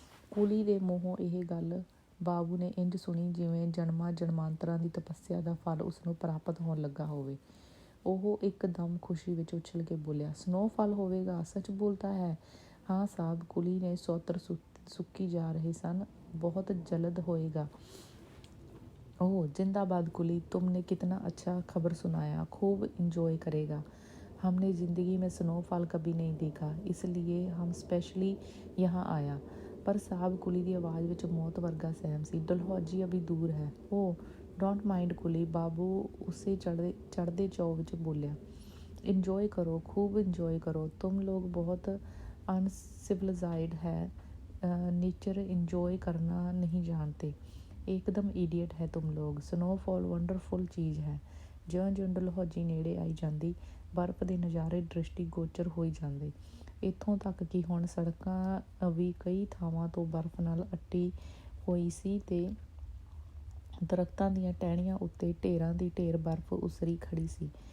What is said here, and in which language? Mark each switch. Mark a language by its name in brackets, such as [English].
[Punjabi] ਕੁਲੀ ਦੇ ਮੂੰਹੋਂ ਇਹ ਗੱਲ ਬਾਬੂ ਨੇ ਇੰਝ ਸੁਣੀ ਜਿਵੇਂ ਜਨਮਾਂ ਜਨਮਾਂਤਰਾਂ ਦੀ ਤਪੱਸਿਆ ਦਾ ਫਲ ਉਸਨੂੰ ਪ੍ਰਾਪਤ ਹੋਣ ਲੱਗਾ ਹੋਵੇ। ਉਹ ਇੱਕਦਮ ਖੁਸ਼ੀ ਵਿੱਚ ਉਛਲ ਕੇ ਬੋਲਿਆ, "ਸਨੋਫਾਲ ਹੋਵੇਗਾ? [Hindi] ਸੱਚ ਬੋਲਤਾ ਹੈ?" [Punjabi] "ਹਾਂ ਸਾਹਬ," ਕੁਲੀ ਦੇ ਸੋਤਰ ਸੁੱਕੀ ਜਾ ਰਹੇ ਸਨ, [Hindi] "ਬਹੁਤ ਜਲਦ ਹੋਏਗਾ।" "ओह जिंदाबाद कुली, तुमने कितना अच्छा खबर सुनाया। खूब इंजॉय करेगा। हमने ज़िंदगी में स्नोफॉल कभी नहीं देखा, इसलिए हम स्पेशली यहाँ आया।" [Punjabi] ਪਰ ਸਾਹਬ, ਕੁਲੀ ਦੀ ਆਵਾਜ਼ ਵਿੱਚ ਮੌਤ ਵਰਗਾ ਸਹਿਮ ਸੀ। [Hindi] "ਡਲਹੌਜੀ ਅਭੀ ਦੂਰ ਹੈ।" [English] "ਓਹ don't mind [Punjabi] ਕੁਲੀ," ਬਾਬੂ ਉਸੇ ਚੜ੍ਹਦੇ ਚੌ ਵਿੱਚ ਬੋਲਿਆ। [Hindi] "ਇੰਜॉय करो, खूब इंजॉय करो। तुम लोग बहुत अनसिविलाइज्ड है, नेचर इंजॉय करना नहीं जानते। एकदम ਈਡੀਅਟ ਹੈ ਤੁਮ ਲੋਗ। ਸਨੋਫਾਲ ਵੰਡਰਫੁਲ ਚੀਜ਼ ਹੈ।" [Punjabi] ਜਿਉਂ-ਜਿਉਂ ਡਲਹੌਜੀ ਨੇੜੇ ਆਈ ਜਾਂਦੀ, ਬਰਫ਼ ਦੇ ਨਜ਼ਾਰੇ ਦ੍ਰਿਸ਼ਟੀ ਗੋਚਰ ਹੋਈ ਜਾਂਦੇ। ਇੱਥੋਂ ਤੱਕ ਕਿ ਹੁਣ ਸੜਕਾਂ ਵੀ ਕਈ ਥਾਵਾਂ ਤੋਂ ਬਰਫ਼ ਨਾਲ ਅੱਟੀ ਹੋਈ ਸੀ ਅਤੇ ਦਰੱਖਤਾਂ ਦੀਆਂ ਟਹਿਣੀਆਂ ਉੱਤੇ ਢੇਰਾਂ ਦੀ ਢੇਰ ਬਰਫ਼ ਉਸਰੀ ਖੜ੍ਹੀ ਸੀ।